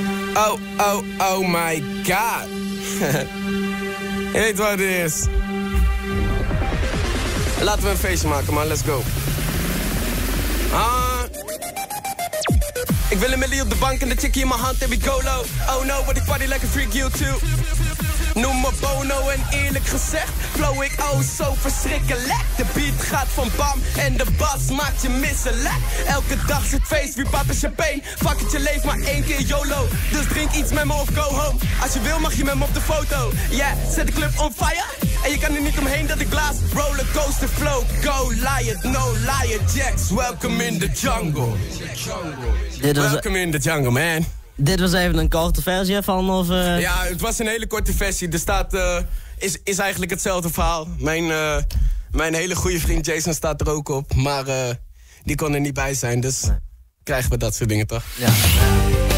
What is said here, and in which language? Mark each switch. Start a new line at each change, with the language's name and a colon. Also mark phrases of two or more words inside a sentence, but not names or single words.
English: Oh my god.
Dutch: Je weet wat het is. Laten we een feestje maken, man.
English: Let's go.
Dutch: Ik wil een millie op de bank en de chickie in mijn hand en we
English: go low. Oh no, but ik party like a freak, you too.
Dutch: Noem me Bono en eerlijk gezegd flow ik zo verschrikkelijk. De beat gaat van bam en de bas maakt je misselijk. Elke dag zit feest, wie pap is champagne.
English: Fuck it,
Dutch: je leeft maar 1 keer YOLO. Dus drink iets met me of
English: go home.
Dutch: Als je wil mag je met me op de foto. Yeah, zet de club
English: on fire.
Dutch: En je kan er niet omheen dat ik blaas.
English: Rollercoaster flow, go liar, no liar jacks. Welcome in the jungle. Welcome in the jungle, man.
Dutch: Dit was even een korte versie ervan, of... Ja, het was een hele korte versie. Er staat, is eigenlijk hetzelfde verhaal. Mijn hele goede vriend Jason staat er ook op. Maar die kon er niet bij zijn, dus krijgen we dat soort dingen toch? Ja.